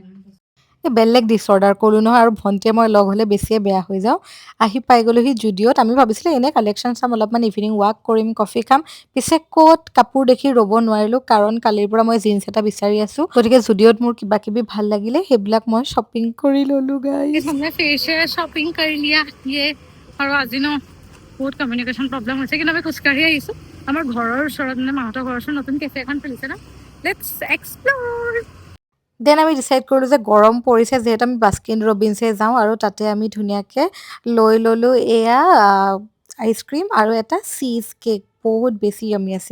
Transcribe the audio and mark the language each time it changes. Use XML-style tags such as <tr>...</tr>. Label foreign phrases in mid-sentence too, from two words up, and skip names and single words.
<as>এই বেলেগ ডিছঅৰ্ডাৰ কৰিলোঁ নহয়, আৰু ভণ্টিয়ে মই লগ হ'লে বেছিয়ে বেয়া হৈ যাওঁ। আহি পাই গ'লোহি জুডিঅ'ত। আমি ভাবিছিলোঁ এনেই কালেকশ্যন চাম, অলপমান</as> <en>evening walk</en> <as>কৰিম, কফি খাম। পিছে ক'ত কাপোৰ দেখি ৰ'ব নোৱাৰিলোঁ, কাৰণ কালিৰ পৰা মই জিন্স এটা বিচাৰি আছোঁ। গতিকে জুডিঅ'ত মোৰ কিবা কিবি ভাল লাগিলে, সেইবিলাক মই শ্বপিং কৰি ল'লোঁ গাইছ।</as> <hi>हमने</hi> <en>facial shopping</en> <hi>कर लिया ये,</hi> <as>আৰু আজি ন বহুত</as> <en>communication problem</en> <as>হৈছে, কিন্তু আমি খোজকাঢ়ি আহিছোঁ। আমাৰ ঘৰৰ ওচৰত মানে মাহঁতৰ ঘৰৰ ওচৰত নতুন কেফে এখন খুলিছে ন,</as> <en>let's explore.</en> <as>দেন আমি ডিচাইড কৰিলোঁ যে গৰম পৰিছে যিহেতু আমি বাস্কিন ৰবিনছে যাওঁ, আৰু তাতে আমি ধুনীয়াকৈ লৈ ল'লোঁ এয়া আইচক্ৰীম আৰু এটা</as> <en>cheese cake,</en> <as>বহুত বেছি য়মি আছে।</as>